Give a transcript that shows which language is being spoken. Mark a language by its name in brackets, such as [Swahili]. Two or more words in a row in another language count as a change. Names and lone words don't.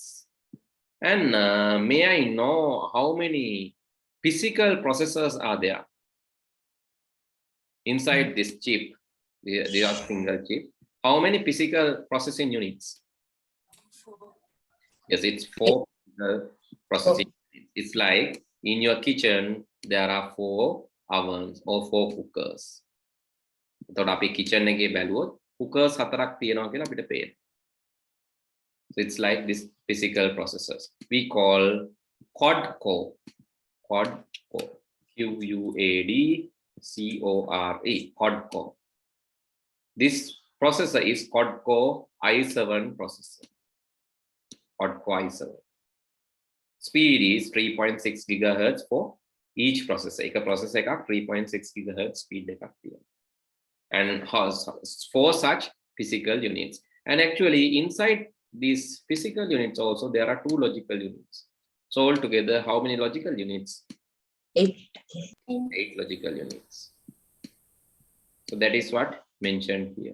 [English] And may I know how many physical processors are there inside this chip? They are single chip. How many physical processing units? Yes, it's 4 processing units. It's like in your kitchen, there are 4 ovens or 4 cookers. [Sinhala] එතකොට අපි kitchen එකේ බැලුවොත් cookers 4ක් තියෙනවා කියලා අපිට පේනවා. [English] So it's like this physical processors. We call quad core. Quad core. QUAD-CORE. Quad core. This processor is quad core i7 processor. Quad core i7. Speed is 3.6 gigahertz for each processor. [Sinhala] එක processor එකක් 3.6 [English] gigahertz speed [Sinhala] එකක් තියෙනවා. [English] And has 4 such physical units. And actually inside these physical units also there are 2 logical units. So altogether, how many logical units? 8. 8 logical units. So that is what mentioned here.